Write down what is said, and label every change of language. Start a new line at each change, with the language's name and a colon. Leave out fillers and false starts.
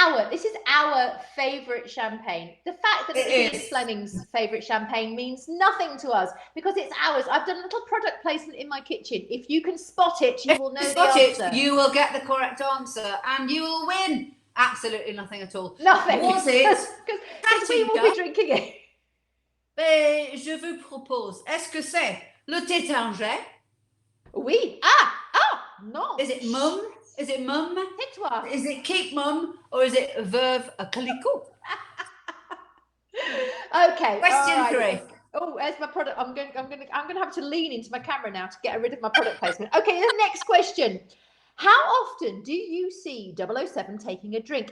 English: This is our favourite champagne. The fact that it's Ian Fleming's favourite champagne means nothing to us because it's ours. I've done a little product placement in my kitchen. If you can spot it, you will know the answer. You will get the correct answer and you will win. Absolutely nothing at all. Nothing. Was it? Because we will be drinking it.
French: Mais je vous propose, est-ce que c'est le tétanger? Oui. Non.
English: Is it mum? Is it mum?
French: Tais-toi.
English: Is it keep mum or is it veuve clicquot? Okay. Question 3. Oh, there's my product. I'm going to have to lean into my camera now to get rid of my product placement. Okay, the next question. How often do you see 007 taking a drink?